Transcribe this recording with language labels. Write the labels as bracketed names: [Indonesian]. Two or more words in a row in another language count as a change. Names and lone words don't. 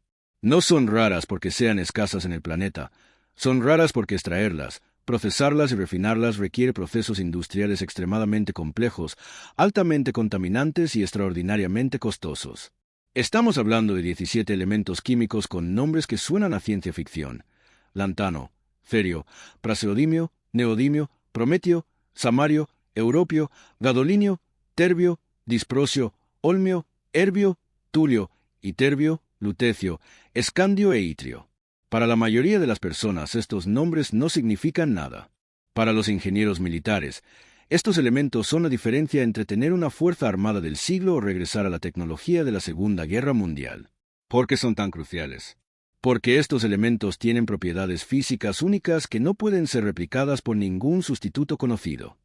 [Spanish] No son raras porque sean escasas en el planeta, son raras porque extraerlas, procesarlas y refinarlas requiere procesos industriales extremadamente complejos, altamente contaminantes y extraordinariamente costosos. Estamos hablando de 17 elementos químicos con nombres que suenan a ciencia ficción: lantano, cerio, praseodimio, neodimio, prometio, samario, europio, gadolinio, terbio, disprosio, olmio, herbio, tulio, iterbio, lutecio, escandio e itrio. Para la mayoría de las personas estos nombres no significan nada. Para los ingenieros militares, estos elementos son la diferencia entre tener una fuerza armada del siglo o regresar a la tecnología de la Segunda Guerra Mundial. ¿Por qué son tan cruciales? Porque estos elementos tienen propiedades físicas únicas que no pueden ser replicadas por ningún sustituto conocido.